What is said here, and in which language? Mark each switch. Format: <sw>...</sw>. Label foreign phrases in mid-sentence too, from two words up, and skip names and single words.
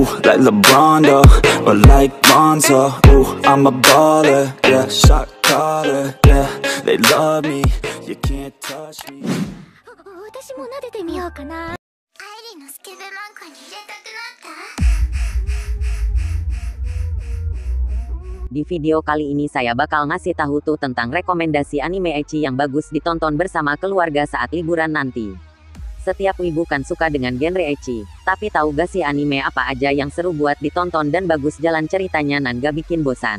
<en>like LeBron though, or like Lonzo. Ooh, I'm a baller, yeah, shot caller, yeah. They love me, you can't touch me.</en> <ja>私も撫でてみようかな。アイリーのスケベ漫画に入れたくなった。</ja> <id>Di video kali ini saya bakal ngasih tahu tuh tentang rekomendasi anime ecchi yang bagus ditonton bersama keluarga saat liburan nanti. Setiap wibu kan suka dengan genre ecchi, tapi tahu gak sih anime apa aja yang seru buat ditonton dan bagus jalan ceritanya dan gak bikin bosan?</id>